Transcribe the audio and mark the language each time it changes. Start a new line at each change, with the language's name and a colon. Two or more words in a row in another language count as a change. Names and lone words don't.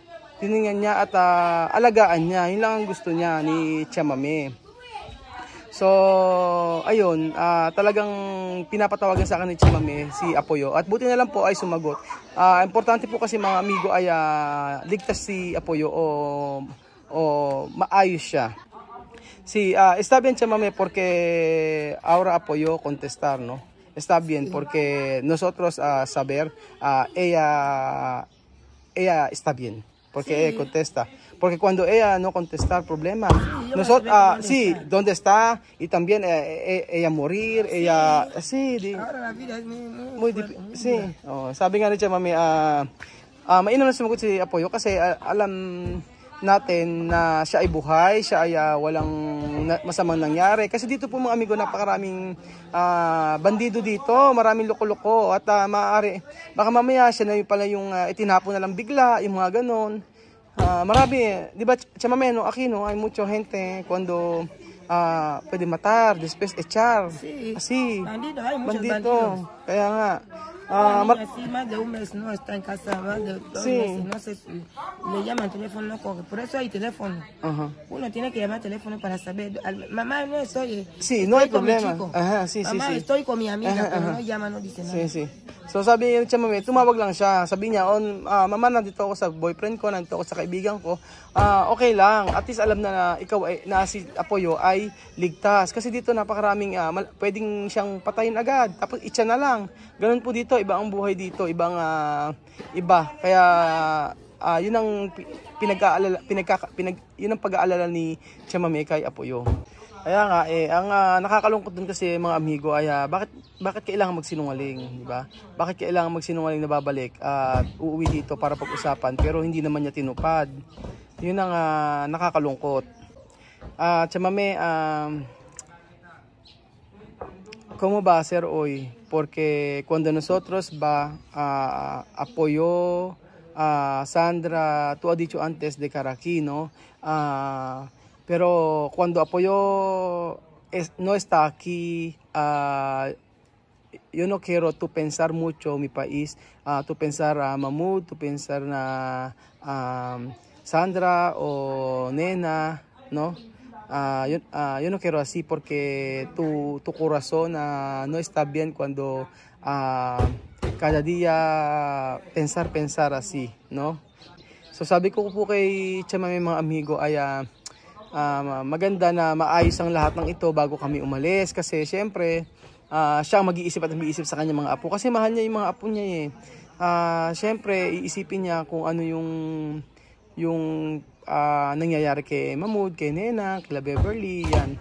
Filipino: Tingnan niya at alagaan niya. Yun lang ang gusto niya ni Chamay. So, ayun, talagang pinapatawagan sa akin ni Chamay si Apoyo. At buti na lang po ay sumagot. Importante po kasi mga amigo ay ligtas si Apoyo o maayos siya.
Spanish: Está bien Chamay porque ahora Apoyo contestar, ¿no? Está bien porque nosotros saber ella está bien porque ella contesta, porque cuando ella no contestar problema nosotros dónde está y también ella morir ahora la vida es muy difícil. Sí,
Filipino: sabi nga ni Chamay mainam na sumagot si Apoyo kasi alam natin na siya ay buhay, siya ay walang masamang nangyari. Kasi dito po mga amigo, napakaraming bandido dito, maraming loko-loko at maaari, baka mamaya siya na pala yung itinapon na lang bigla, yung mga ganon. Marami, di ba, Chamay, no, Aquino,
Spanish: hay mucho gente cuando puede matar, después echar. Así, bandido, hay muchos bandito. bandidos.
Filipino: Kaya nga,
Spanish: más de un mes no está en casa, más de 2 meses, no sé si le llaman teléfono, no coge. Por eso hay teléfono. Uno tiene que llamar teléfono para saber. Mamá, no estoy. Sí, no hay problema. Mamá, estoy con mi amiga, pero no llama, no dice nada. Sí.
Filipino: So sabi niya, Chamay, tumawag lang siya. Sabi niya, mama, nandito ako sa boyfriend ko, nandito ako sa kaibigan ko. Okay lang.
English: At least
Filipino: alam na ikaw na si Apoyo ay ligtas. Kasi dito napakaraming pwedeng siyang patayin agad. Tapos itcha na lang. Ganun po dito, iba ang buhay dito, ibang iba. Kaya yun ang yun ang pag-aalala ni Chamay kay Apoyo. Kaya nga ang nakakalungkot dun kasi mga amigo ay bakit kailangan magsinungaling, di ba? Bakit kailangan magsinungaling na babalik at uuwi dito para pag-usapan pero hindi naman niya tinupad. Yun ang nakakalungkot. Chamay,
Spanish: ¿cómo va a ser hoy? Porque cuando nosotros Apoyo, Sandra, tú has dicho antes de Caraquí, ¿no? Pero cuando Apoyo no está aquí, yo no quiero tu pensar mucho mi país, tu pensar Mahmoud, tu pensar na Sandra o Nena, no? Yo no quiero así porque tu corazón no está bien cuando cada día pensar así, no?
Filipino: So sabi ko po kay Chamame mga amigo ay maganda na maayos ang lahat ng ito bago kami umalis kasi syempre siya ang mag-iisip at mag-iisip sa kanya mga apo kasi mahal niya yung mga apo niya eh. Syempre iisipin niya kung ano yung nangyayari kay Mahmoud, kay Nena, kay Beverly, yan.